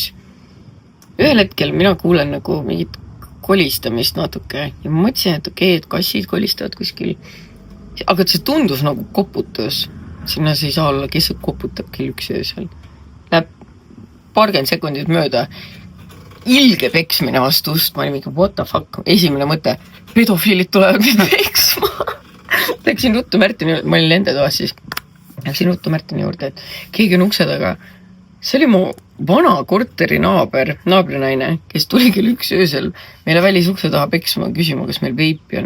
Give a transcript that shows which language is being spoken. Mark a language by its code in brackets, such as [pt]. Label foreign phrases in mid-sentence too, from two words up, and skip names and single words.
[et] Ühel hetkel mina kuulen nagu mingit kolistamist natuke ja ma mõtlesin, et okei, et kassid kolistavad kuskil. Aga see tundus nagu koputus. Sinna see ei saa olla, kes koputab kell 1 öösel. Läheb 20 sekundit mööda. Ilge peksmine vastu ust. Ma olin mingi, [en] what the fuck? [et] Esimene mõte, pedofiilid tulevad mind peksma. Läksin ruttu Märtini, ma olin nende toas siis. Läksin ruttu Märtini juurde, et keegi on ukse taga. See oli mu vana korteri naabrinaine, kes tuli kell 1 öösel meile välisukse taha peksma küsima, kas meil veipi on.